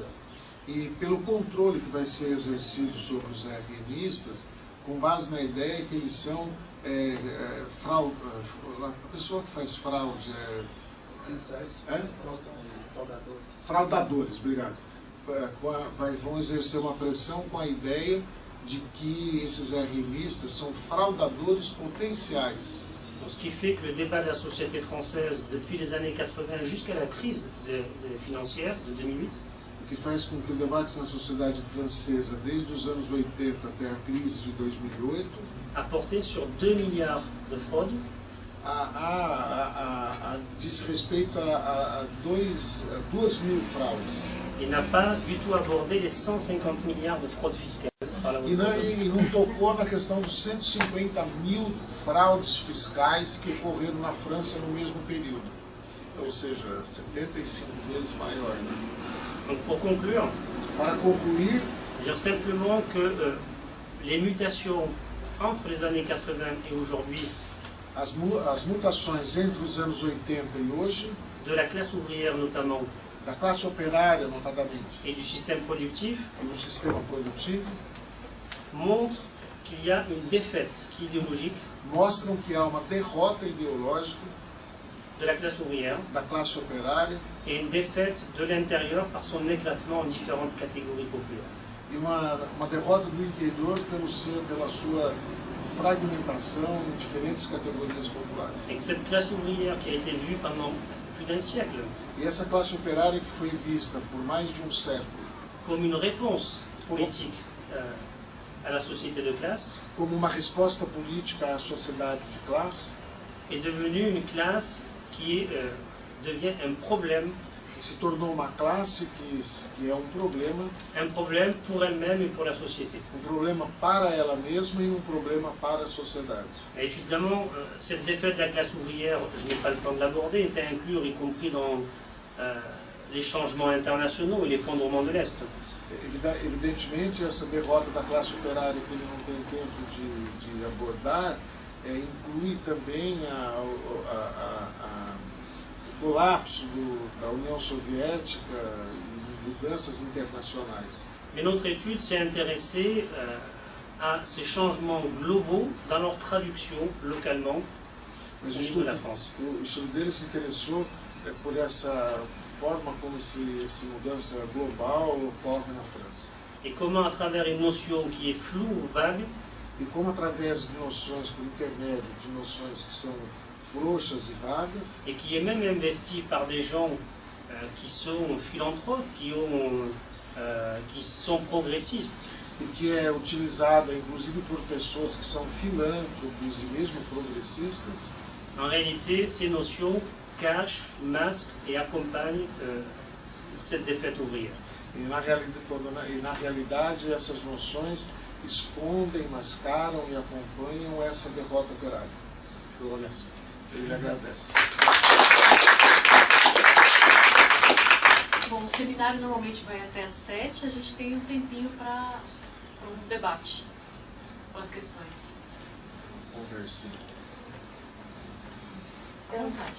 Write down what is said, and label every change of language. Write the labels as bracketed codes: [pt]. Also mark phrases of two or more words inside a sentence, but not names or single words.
[pt] e pelo controle que vai ser exercido sobre os RMistas, com base na ideia que eles são a pessoa que faz fraude fraudadores, obrigado. Vão exercer uma pressão com a ideia de que esses RMistas são fraudadores potenciais. [fr] Donc, ce qui fait que le débat de la société française depuis les années 80 jusqu'à la crise financière de 2008 [pt] O que faz com que o debate na sociedade francesa, desde os anos 80 até a crise de 2008, [fr] a porté sur 2 milliards de fraudes [pt] diz respeito a 2.000 fraudes. [fr] et n'a pas du tout abordé les 150 milliards de fraudes fiscales. [pt] E não tocou na questão dos 150.000 fraudes fiscais que ocorreram na França no mesmo período. Ou seja, 75 vezes maior. Né? [fr] Donc pour conclure, [pt] Para concluir, [fr] dire simplement que les mutations entre les années 80 et aujourd'hui [pt] as mutações entre os anos 80 e hoje, [fr] de la classe ouvrière notamment [pt] da classe operária notadamente, [fr] et du système productif, [pt] e do sistema produtivo, [fr] montrent qu'il y a une défaite idéologique [pt] mostram que há uma derrota ideológica [fr] de la classe ouvrière [pt] da classe operária [fr] et une défaite de l'intérieur par son éclatement en différentes catégories populaires. [pt] e uma derrota do interior pela sua fragmentação em diferentes categorias populares. [fr] Et que cette classe ouvrière qui a été vue pendant plus d'un siècle [pt] E essa classe operária que foi vista por mais de um século [fr] comme une réponse politique à la société de classe [pt] como uma resposta política à sociedade de classe, [fr] est devenue une classe qui devient un problème [pt] se tornou uma classe que é um problema [fr] pour elle-même et pour la société. [pt] problema para ela mesma e um problema para a sociedade. [fr] Et évidemment, cette défaite de la classe ouvrière, je n'ai pas le temps de l'aborder, est à inclure, y compris dans les changements internationaux et l'effondrement de l'Est. [pt] Evidentemente, essa derrota da classe operária que ele não tem tempo de abordar inclui também o colapso da União Soviética e mudanças internacionais. [fr] Mais notre étude s'est intéressée à ces changements globaux dans leur traduction localement [pt] Mas [fr] au niveau de la France. [pt] o estudo dele se interessou por essa forma como essa mudança global ocorre na França. [fr] Et comment, à travers une notion qui est floue ou vague, [pt] E como através de noções, por intermédio de noções que são frouxas e vagas, [fr] et qui est même investi par des gens qui sont philanthropes, qui sont progressistes. [pt] e que é utilizada inclusive por pessoas que são filântropos e mesmo progressistas. [fr] En réalité, ces notions cachent, masquent et accompagnent cette défaite ouvrière. [pt] E na realidade essas noções escondem, mascaram e acompanham essa derrota operária. [fr] Je vous remercie. [pt] Ele agradece. Bom, o seminário normalmente vai até às 7, a gente tem um tempinho para um debate, para as questões. Conversinha. À vontade.